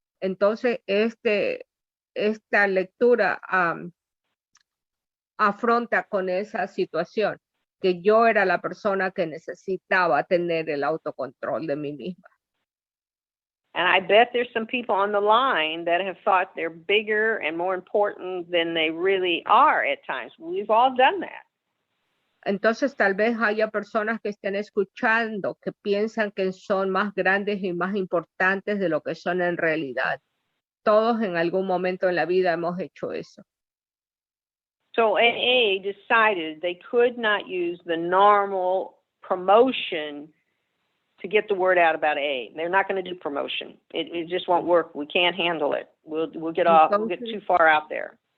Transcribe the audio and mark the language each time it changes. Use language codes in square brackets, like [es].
[es] Entonces, esta lectura afronta con esa situación, que yo era la persona que necesitaba tener el autocontrol de mí misma. [en] And I bet there's some people on the line that have thought they're bigger and more important than they really are at times. We've all done that. [es] Entonces tal vez haya personas que estén escuchando que piensan que son más grandes y más importantes de lo que son en realidad. Todos en algún momento en la vida hemos hecho eso. [en] So AA decided they could not use the normal promotion to get the word out about AA. They're not going to do promotion. It just won't work. We can't handle it. We'll get off. We'll get too far out there.